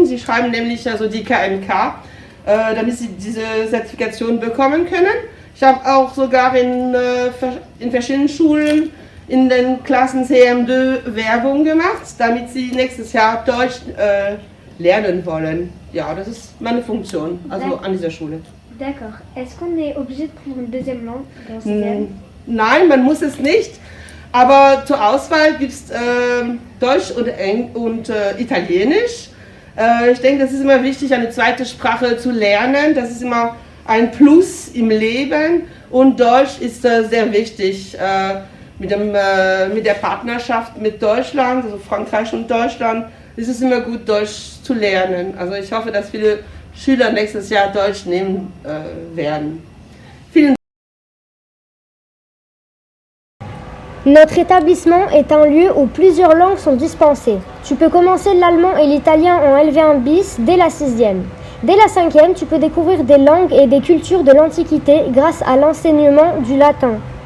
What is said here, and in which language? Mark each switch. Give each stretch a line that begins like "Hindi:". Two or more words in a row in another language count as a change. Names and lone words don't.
German: Sie schreiben nämlich also die KMK, damit sie diese Zertifikation bekommen können. Ich habe auch sogar in verschiedenen Schulen in den Klassen CM2 Werbung gemacht, damit sie nächstes Jahr Deutsch lernen wollen. Ja, das ist meine Funktion, also an dieser Schule.
French: D'accord. Est-ce qu'on est obligé de prendre une deuxième langue dans ce
German: Nein, man muss es nicht. Aber zur Auswahl gibt es Deutsch und Italienisch. Ich denke, das ist immer wichtig, eine zweite Sprache zu lernen. Das ist immer ein Plus im Leben. Und Deutsch ist sehr wichtig mit der Partnerschaft mit Deutschland, also Frankreich und Deutschland. Ist es immer gut, Deutsch zu lernen. Also ich hoffe, dass viele Schüler nächstes Jahr Deutsch nehmen werden. Vielen Dank.
French: Notre établissement est un lieu où plusieurs langues sont dispensées. Tu peux commencer l'allemand et l'italien en LV1 bis dès la 6e. Dès la 5e, tu peux découvrir des langues et des cultures de l'Antiquité grâce à l'enseignement du latin.